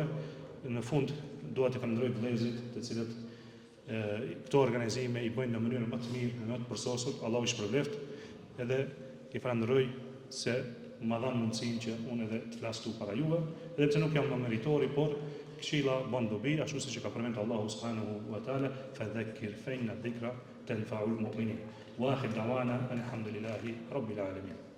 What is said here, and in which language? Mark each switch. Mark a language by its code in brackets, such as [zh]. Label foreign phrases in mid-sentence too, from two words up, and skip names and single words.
[sq] Në fund dua të falenderoj vëllezërit, të cilët këto organizime i bëjnë në mënyrën më të mirë, më të përsosur. Allahu i shpërbleft, edhe i falenderoj se më dhan mundësinë që unë edhe të flas këtu para juve, edhe pse nuk jam më meritori, por këshilla bën dobi, ashtu siç e ka përmendur Allahu [ar] سبحانه وتعالى, فذكر فإن الذكرى تنفع المؤمنين. وآخر دعوانا الحمد لله رب العالمين.